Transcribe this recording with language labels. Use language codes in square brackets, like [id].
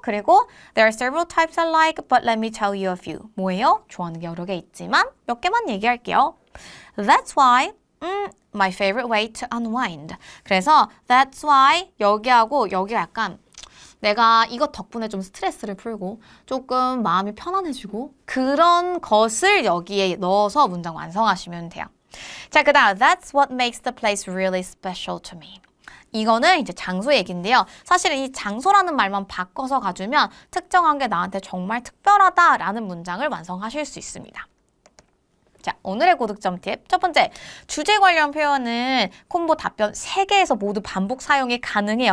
[en] 그리고 there are several types I like, but let me tell you a few. [ko] 뭐예요? 좋아하는 게 여러 개 있지만 몇 개만 얘기할게요. [en] That's why my favorite way to unwind. [ko] 그래서 [en] that's why [ko] 여기하고 여기가 약간 내가 이것 덕분에 좀 스트레스를 풀고 조금 마음이 편안해지고 그런 것을 여기에 넣어서 문장 완성하시면 돼요. [en] 자, 그다음 that's what makes the place really special to me. [ko] 이거는 이제 장소 얘기인데요. 사실 이 장소라는 말만 바꿔서 가주면 특정한 게 나한테 정말 특별하다라는 문장을 완성하실 수 있습니다. 자, 오늘의 고득점 팁. 첫 번째, 주제 관련 표현은 콤보 답변 3개에서 모두 반복 사용이 가능해요.